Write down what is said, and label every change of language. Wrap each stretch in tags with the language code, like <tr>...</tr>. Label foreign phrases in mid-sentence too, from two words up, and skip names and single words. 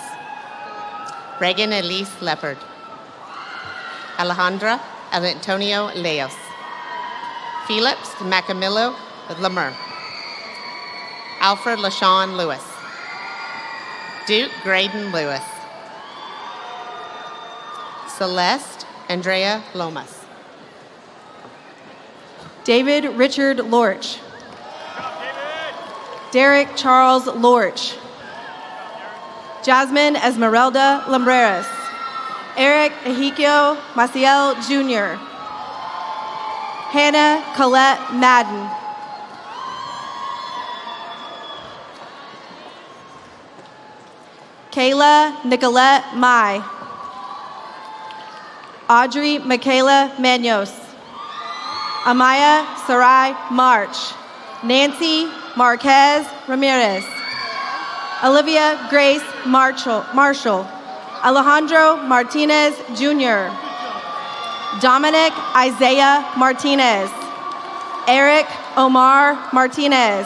<en>Reagan Elise Leopard. Alejandra Antonio Leos. Felix Macamillo Lemur. Alfred LaShawn Lewis. Duke Graydon Lewis. Celeste Andrea Lomas. David Richard Lorch. Derek Charles Lorch. Jasmine Esmeralda Lumbreras. Eric Ezekiel Maciel Jr. Hannah Colette Madden. Kayla Nicolette Mai. Audrey Michaela Manos. Amaya Sarai March. Nancy Marquez Ramirez. Olivia Grace Marshall. Alejandro Martinez Jr. Dominic Isaiah Martinez. Eric Omar Martinez.</en>